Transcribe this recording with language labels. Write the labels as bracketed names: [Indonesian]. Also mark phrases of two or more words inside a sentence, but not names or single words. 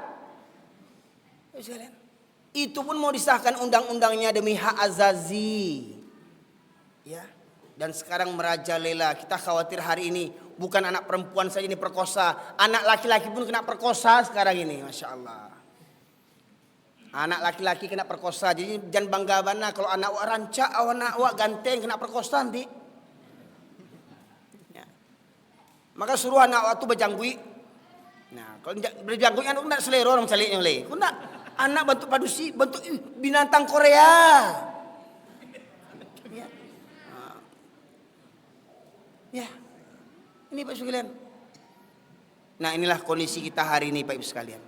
[Indonesian] Itu pun mau disahkan undang-undangnya demi hak azazi, ya. Dan sekarang merajalela. Kita khawatir hari ini bukan anak perempuan saja ini perkosa, anak laki-laki pun kena perkosa sekarang ini, [Arabic] Masya Allah. [Indonesian] Anak laki-laki kena perkosa. [Minangkabau] Jadi jangan bangga bana kalau anak wak rancak, anak wak ganteng kena perkosa nanti, ya. Maka suruh anak wak tu berjanggui. Nah, kalau berjanggui anak nak selera orang caliknya oleh. Kau nak anak bentuk padusi, bentuk binatang Korea. Ya. Ya. [Indonesian] Ini Pak Ibu sekalian. Nah, inilah kondisi kita hari ini Pak Ibu sekalian.